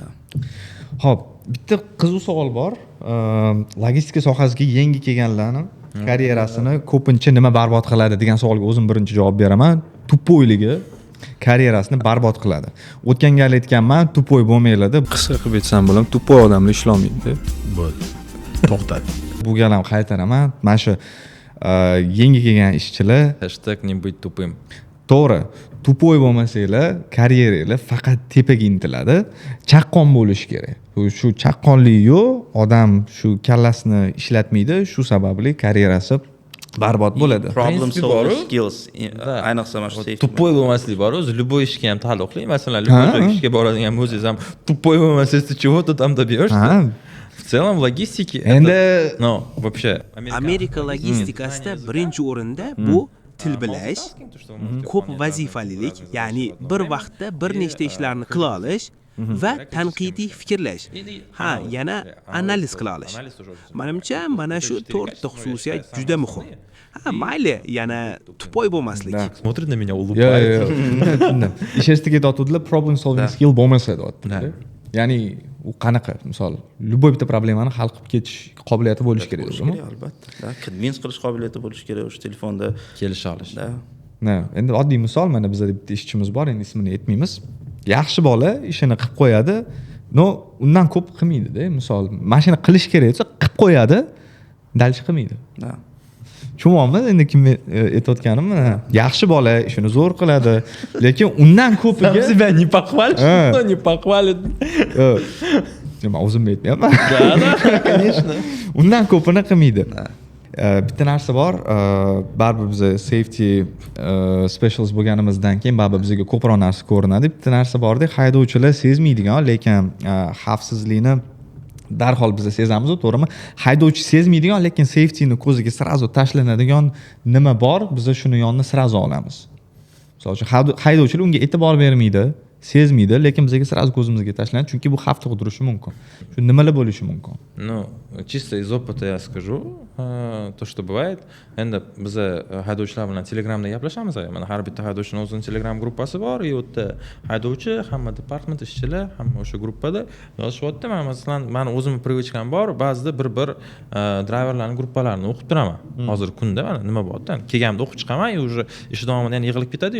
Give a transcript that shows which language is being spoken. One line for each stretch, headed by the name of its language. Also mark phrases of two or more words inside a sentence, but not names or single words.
Uzbek: Xo'p, bitta qiziq savol bor. Logistika sohasiga yangi kelganlarni karyerasini ko'pincha nima barbod qiladi degan savolga o'zim birinchi javob beraman. Tupoyligi karyerasini barbod qiladi. O'tgan gal aytganman, tupoy bo'lmaydi. Qisqa qilib aytsam bo'lam, tupoy odamlar ishlamaydi. Bo'ldi. To'xtadi. Bu gal ham qaytaraman. Mana shu yangi kelgan ishchilar
Russian: #не быть тупым.
Uzbek: To'g'ri, tupoy bo'lmasanglar, karyeranglar faqat tepaga intiladi. Chaqqon bo'lish kerak. Shu chaqqonlik yo'q, odam shu kallasini ishlatmaydi, shu sababli karyerasi barbod bo'ladi.
English: Problem solving skills.
Uzbek: Ayniqsa mana shu Tupoy bo'lmaslik bor, o'zi любой ishga ham taalluqli. Masalan, любой ishga boradigan bo'lsangiz ham tupoy bo'lmasangiz,
Russian: чего-то там добьешься. В целом в логистике
Uzbek: Endi
Russian: no, вообще
Uzbek: Amerika logistikasida birinchi o'rinda bu til bilash, ko'p vazifalilik, ya'ni bir vaqtda bir nechta ishlarni qila olish va tanqidiy fikrlash. Ha, yana analiz qila olish. Menimcha, mana shu 4 ta xususiyat juda muhim. Ha, mayli, yana tupoy bo'lmaslik.
Russian: Смотрит на меня,
Uzbek: Yo'q,
Russian: улыбается.
Uzbek: yo'q. Ish estiga tortuvdilar,
English: problem solving skill
Uzbek: bo'lmasa deyaptilar. Ya'ni u qanaqa, misol, любой bitta problemani hal qilib ketish qobiliyati bo'lishi kerak, o'zimi? Albatta. Convince qilish qobiliyati bo'lishi kerak o'sha telefonda. Kelisha olish. Endi oddiy misol, mana bizda bitta ishchimiz bor, endi ismini aytmaymiz. Yaxshi bola ishini qilib qo'yadi, no undan ko'p qilmaydi-da. Misol, mashina qilish kerak desa, qilib qo'yadi, dalchi qilmaydi. Tushunmayapsiz endi kim aytayotganimni? Yaxshi bola ishini zo'r qiladi, lekin undan ko'piga
Russian: Себя не похвалишь, но не похвалит.
Uzbek: Men o'zimni aytmayapman.
Russian: Да, конечно.
Uzbek: Undan ko'pini qilmaydi. Bitta narsa bor, baribir biz
English: safety specialist
Uzbek: bo'lganimizdan keyin baribir bizga ko'proq narsa ko'rinadi. Bitta narsa borda, haydovchilar sezmaydigan, lekin xavfsizlikni darhol biz sezamiz, to'g'rimi? Haydovchi sezmaydigan, lekin safetyni ko'ziga sirazu tashlanadigan nima bor, biz shuni yonni sirazu olamiz. Misol uchun haydovchilar unga e'tibor bermaydi, sezmaydi, lekin bizga sirazu ko'zimizga tashlanadi, chunki bu xavf tug'dirishi mumkin. Shu nimalar bo'lishi mumkin?
Russian: Ну, чисто из опыта я скажу, то, что бывает.
Uzbek: Endi biz haydovchilar bilan Telegramda gaplashamiz. Mana har bitta haydovchining o'zining Telegram gruppasi bor, u yerda haydovchi, hamma department ishchilar, hamma o'sha gruppada yozishyapti. Men masalan, meni o'zimning privichkam bor, ba'zida bir driverlarning gruppalarini o'qib turaman. Hozir kunda mana nima bo'ldi? Kelganimda o'qib chiqaman, уже ish davomida yana yig'ilib ketadi-yu.